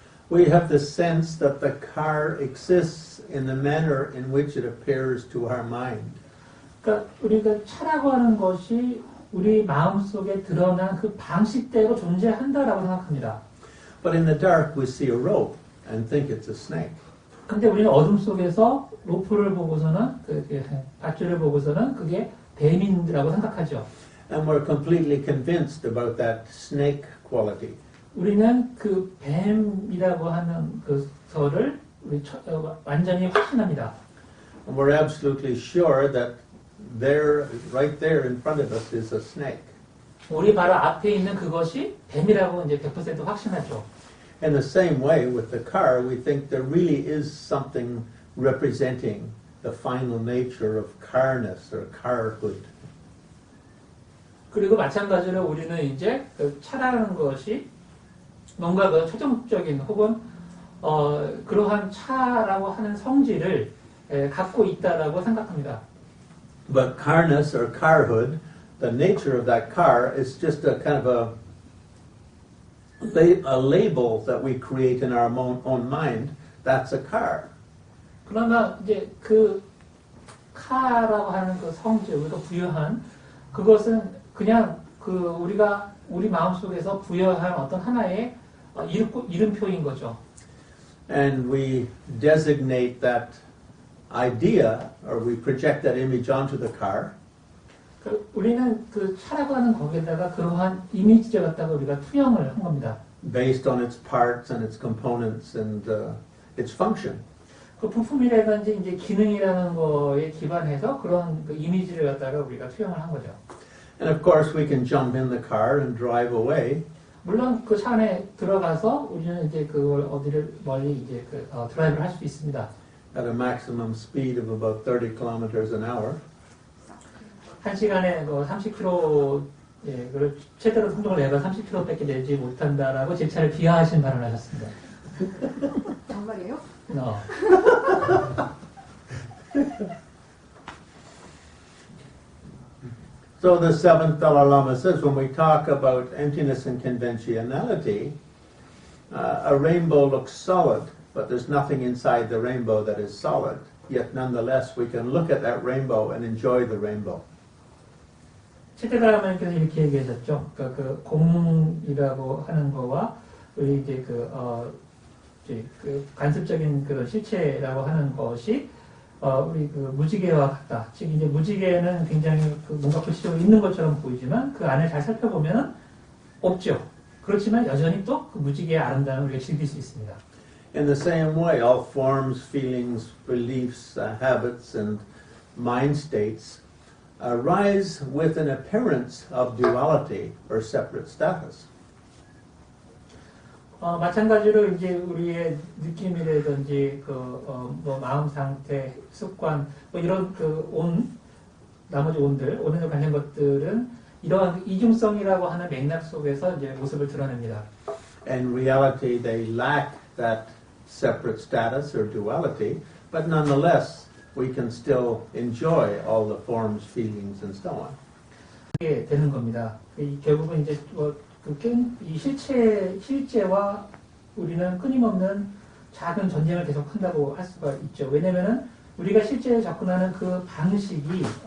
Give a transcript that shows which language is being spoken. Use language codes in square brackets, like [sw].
[en] We have the sense that the car exists in the manner in which it appears to our mind. [ko] 그러니까 우리가 차라고 하는 것이 우리 마음속에 드러난 그 방식대로 존재한다라고 생각합니다. [en] But in the dark, we see a rope and think it's a snake. [ko] 근데 우리는 어둠 속에서 로프를 보고서는 밧줄을 보고서는 그게 뱀인이라고 생각하죠. [en] And we're completely convinced about that snake quality. [ko] 우리는 그 뱀이라고 하는 그서를 완전히 확신합니다. [en] And we're absolutely sure that right there in front of us is a snake. [ko] 우리 바로 앞에 있는 그것이 뱀이라고 이제 100% 확신하죠. [en] In the same way, with the car, we think there really is something representing the final nature of carness or carhood. [ko] 그리고 마찬가지로 우리는 이제 차라는 것이 뭔가 최종적인 혹은 그러한 차라고 하는 성질을 갖고 있다라고 생각합니다. [en] But carness or carhood, the nature of that car is just a kind of a label that we create in our own mind. That's a car. [ko] 그러나 이제 그 카라고 하는 그 성질, 우리가 부여한 그것은 그냥 우리가 우리 마음속에서 부여한 어떤 하나의 이름표인 거죠. [en] And we designate that idea, or we project that image onto the car. [ko] 우리는 그 차라고 하는 거기에다가 그러한 이미지를 갖다가 우리가 투영을 한 겁니다. [en] Based on its parts and its components and its function. [ko] 그 부품이라든지 이제 기능이라는 거에 기반해서 그런 그 이미지를 갖다가 우리가 투영을 한 거죠. [en] And of course, we can jump in the car and drive away. [ko] 물론 그 차 안에 들어가서 우리는 이제 그걸 어디를 멀리 이제 드라이브를 할 수 있습니다. [en] At a maximum speed of about 30 kilometers an hour. [ko] 한 시간에 30km, 그걸 최대로 속도를 내가 30km밖에 내지 못한다라고 제 차를 비하하신 발언을 하셨습니다. 정말이에요? [en] So the seventh Dalai Lama says, when we talk about emptiness and conventionality, a rainbow looks solid, but there's nothing inside the rainbow that is solid. Yet nonetheless, we can look at that rainbow and enjoy the rainbow. [ko] 최태가라마님께서 이렇게 얘기하셨죠. 그러니까 그 공이라고 하는 거와 우리 이제 그 관습적인 그런 실체라고 하는 것이 우리 그 무지개와 같다. 즉 이제 무지개는 굉장히 뭔가 구체적으로 있는 것처럼 보이지만 그 안을 잘 살펴보면 없죠. 그렇지만 여전히 또 그 무지개의 아름다움을 우리가 즐길 수 있습니다. [en] In the same way, all forms, feelings, beliefs, habits, and mind states arise with an appearance of duality or separate status. [ko] 마찬가지로 이제 우리의 느낌이라든지 뭐 마음 상태, 습관, 뭐 이런 나머지 온에 관련 것들은 이러한 이중성이라고 하는 맥락 속에서 이제 모습을 드러냅니다. [en] In reality, they lack that separate status or duality, but nonetheless, we can still enjoy all the forms, feelings, and so on. [ko] 이게 되는 겁니다. 결국은 이제 이 실제와 우리는 끊임없는 작은 전쟁을 계속한다고 할 수가 있죠. 왜냐면은 우리가 실제에 접근하는 그 방식이